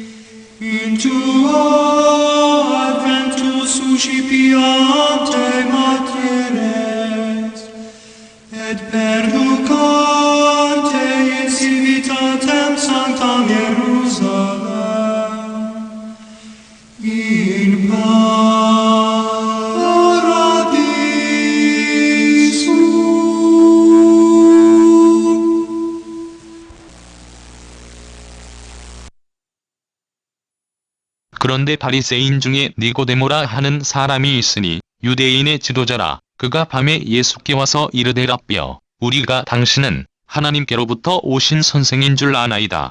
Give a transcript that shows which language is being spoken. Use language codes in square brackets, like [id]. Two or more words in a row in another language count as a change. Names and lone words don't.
[la] in tuo adventus suscipiante materes et perducante in civitatem sanctam Hierusalem in paradiso. [ko] 그런데 바리새인 중에 니고데모라 하는 사람이 있으니 유대인의 지도자라. 그가 밤에 예수께 와서 이르되 라삐여, 우리가 당신은 하나님께로부터 오신 선생인 줄 아나이다.